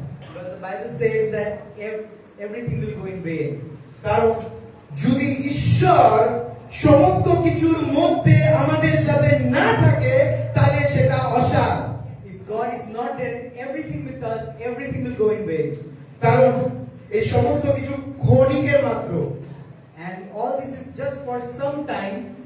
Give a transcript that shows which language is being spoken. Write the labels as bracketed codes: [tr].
[en] Because the Bible says that everything will go in vain. [bn] কারণ যদি ঈশ্বর সমস্ত কিছুর মধ্যে আমাদের সাথে না থাকে তাহলে সেটা অসার। [en] If God is not there, everything with us, everything will go in vain. [bn] কারণ এই সমস্ত কিছু ক্ষণিকের মাত্র, [en] And all this is just for some time.